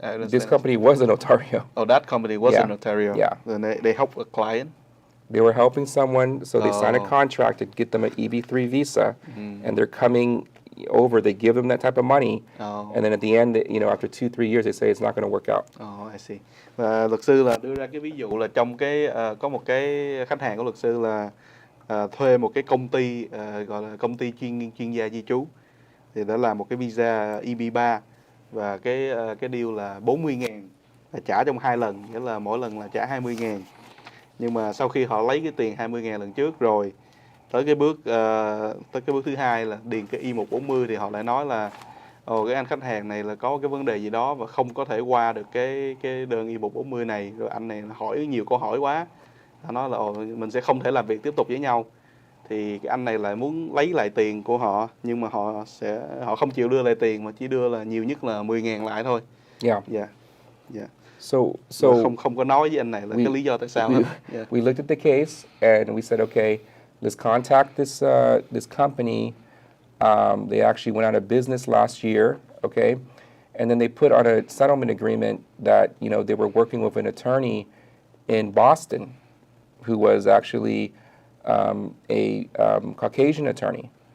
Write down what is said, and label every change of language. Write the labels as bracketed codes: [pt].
[en] This company was a notario. Oh, that company was a notario. Yeah. And they help a client. They were helping someone, so they sign a contract to get them an EB-3 visa, and they're coming over. They give them that type of money, and then at the end, after 2-3 years, they say it's not going to work out. Oh, I see. [vi] Và luật sư là đưa ra cái ví dụ là trong có một cái khách hàng của luật sư là thuê một cái công ty gọi là công ty chuyên gia di trú, thì đã làm một cái visa EB-3, và cái deal là 40.000, là trả trong 2 lần, nghĩa là mỗi lần là trả 20.000. Nhưng mà sau khi họ lấy cái tiền 20.000 lần trước rồi, tới cái bước thứ hai là điền cái I-140, thì họ lại nói là cái anh khách hàng này là có cái vấn đề gì đó và không có thể qua được cái đơn I-140 này, rồi anh này hỏi nhiều câu hỏi quá, họ nói là mình sẽ không thể làm việc tiếp tục với nhau. Thì cái anh này lại muốn lấy lại tiền của họ, nhưng mà họ không chịu đưa lại tiền, mà chỉ đưa là nhiều nhất là 10.000 lại thôi. [en] Yeah. Yeah. Yeah. So [vi] không có nói với anh này là cái lý do tại sao. [en] We looked at the case and we said, okay, let's contact this company. They actually went out of business last year. Okay, and then they put on a settlement agreement that they were working with an attorney in Boston, who was actually a Caucasian attorney.